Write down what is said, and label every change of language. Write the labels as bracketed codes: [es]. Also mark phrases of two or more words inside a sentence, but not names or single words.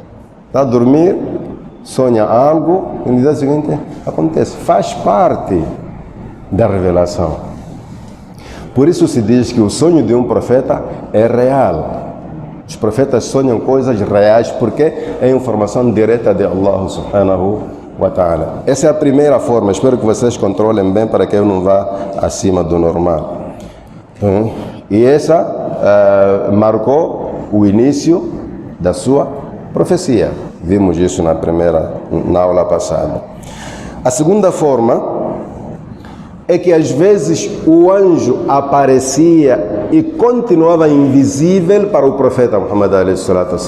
[pt] Está a dormir, sonha algo e no dia seguinte acontece. Faz parte da revelação. Por isso se diz que o sonho de um profeta é real. Os profetas sonham coisas reais porque é informação direta de Allah [ar] سبحانه وتعالى. [pt] Essa é a primeira forma. Espero que vocês controlem bem para que eu não vá acima do normal. E essa marcou o início da sua profecia. Vimos isso na aula passada. A segunda forma é que às vezes o anjo aparecia e continuava invisível para o profeta Muhammad a.s.